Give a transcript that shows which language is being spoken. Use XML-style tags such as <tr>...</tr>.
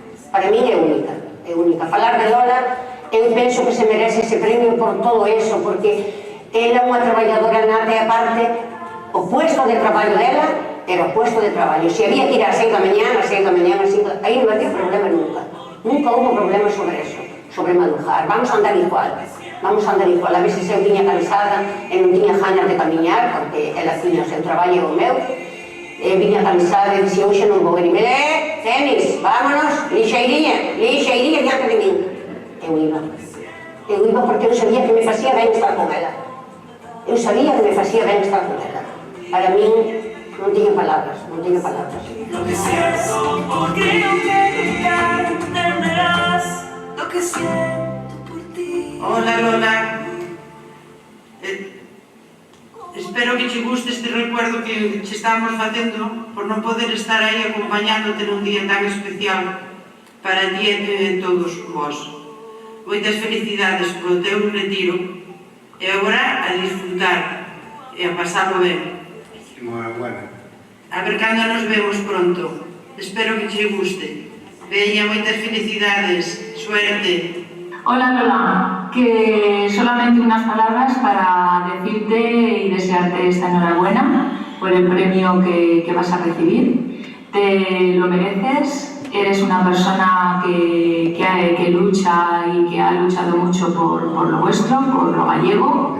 <gl>Para min é única, é única. Falar de Lola, eu penso que se merece ese premio por todo eso, porque ela é unha traballadora nata e aparte, o puesto de traballo dela era o puesto de traballo. Se había que ir ás 6 da mañá, aí non había problema nunca. Nunca hubo problema sobre eso, sobre madujar. Vamos a andar igual. A veces eu tiña cansada e non tiña ganas de camiñar, porque ela tiña o seu traballo e o meu. Viña cansada e dixía, hoxe non vou ir. Tenis, vámonos, lixeiriña diante de min. Eu iba porque eu sabía que me facía ben estar con ela. Para min non tiña palabras.</gl> <es>Lo que siento porque no quiero mirar, entenderás lo que siento por ti.</es> <gl>Hola Lola, espero que che guste este recuerdo que che estamos facendo por non poder estar aí acompañándote nun día tan especial para ti e todos vós. Moitas felicidades polo teu retiro e agora a disfrutar e a pasarlo ben. A ver cando nos vemos pronto. Espero que che guste. Veña, moitas felicidades, suerte.</gl> <es>Hola Lola, que solamente unas palabras para decirte y desearte esta enhorabuena por el premio que vas a recibir. Te lo mereces, eres una persona que lucha y que ha luchado mucho por lo vuestro, por lo gallego.</es>